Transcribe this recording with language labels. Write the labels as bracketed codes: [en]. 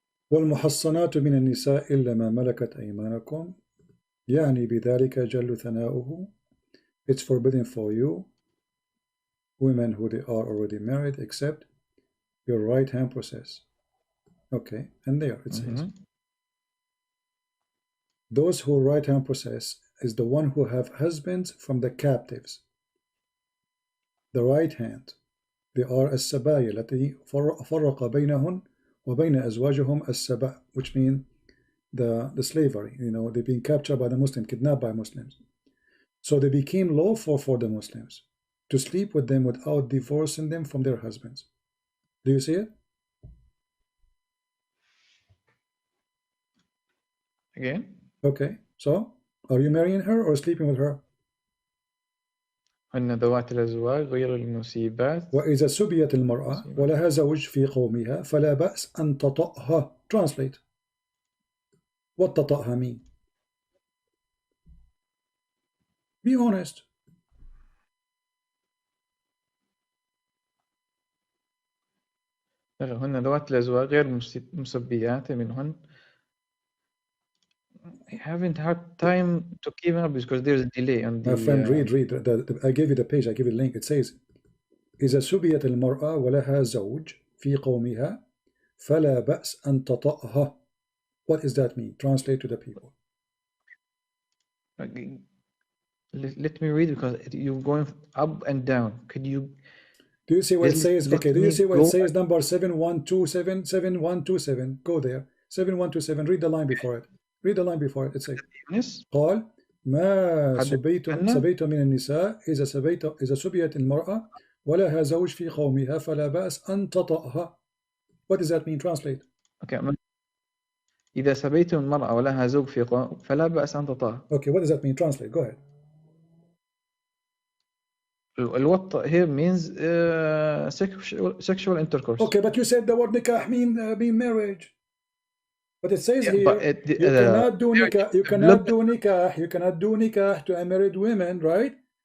[ar] والمحصنات من النساء إلا ما ملكت أيمانكم يعني بذلك جل ثناؤه. [en] It's forbidden for you women who they are already married except your right hand process. Okay, and there it says those who right hand process is the one who have husbands from the captives. The right hand, they are [ar] السبايا التي فرق بينهن وبين أزواجهم السبع, [en] which mean the slavery. You know, they've been captured by the Muslims, kidnapped by Muslims. So they became lawful for the Muslims to sleep with them without divorcing them from their husbands. Do you see it? Again? Okay. So, are you marrying her or sleeping with her? [ar] هن ذوات الأزواج غير المصيبات. وإذا سبيت المرأة ولها زوج في قومها فلا بأس أن تطأها. [en] Translate. What تطأها mean? Be honest. [ar] هن ذوات الأزواج غير مسبيات منهن. [en] I haven't had time to keep up because there's a delay on the... My friend, read. I gave you the page, I give you the link. It says [ar] إذا سبيت المرأة ولها زوج في قومها فلا بأس أن تطأها. [en] What does that mean? Translate to the people. Let me read because you're going up and down. Could you... Do you see what it says? Okay, do you see what it says? Number 7127, 7127. Go there. 7127. Read the line before it. Read the line before it. It says [ar] قال ما سبيت من النساء إذا سبيت المرأة ولها زوج في قومها فلا بأس أن تطأها. [en] What does that mean? Translate. Okay. [ar] إذا سبيت المرأة ولها زوج في قوم فلا بأس أن تطأها. [en] Okay, what does that mean? Translate. Go ahead. الوطء here means sexual intercourse. Okay, but you said the word nikah mean marriage. But it says here you cannot do nikah. You cannot do nikah to a married woman, right?